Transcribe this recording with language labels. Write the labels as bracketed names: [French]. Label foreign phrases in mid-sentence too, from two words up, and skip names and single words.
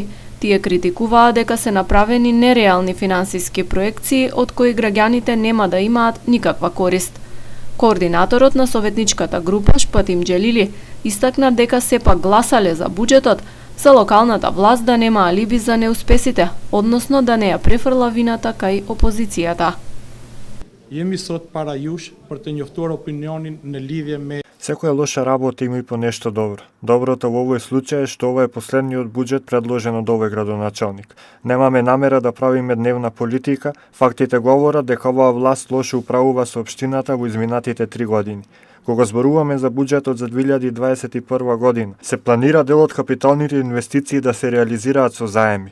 [Macedonian] Тие критикуваа дека се направени нереални финансиски проекции од кои граѓаните нема да имаат никаква корист. Координаторот на советничката група Шпатим Џелили истакна дека сепак гласале за буџетот, за локалната власт да нема алиби за неуспесите, односно да не ја префрла вината кај опозицијата. [Albanian] Jemi sot para jush për të njoftuar opinionin në lidhje me [Macedonian] Секоја лоша работа има и по нешто добро. Доброто во овој случај е што ова е последниот буџет предложен од овој градоначалник. Немаме намера да правиме дневна политика, фактите говорат дека оваа власт лошо управува со општината во изминатите 3 години. Кога зборуваме за буџетот за 2021 година, се планира дел од капиталните инвестиции да се реализираат со заеми.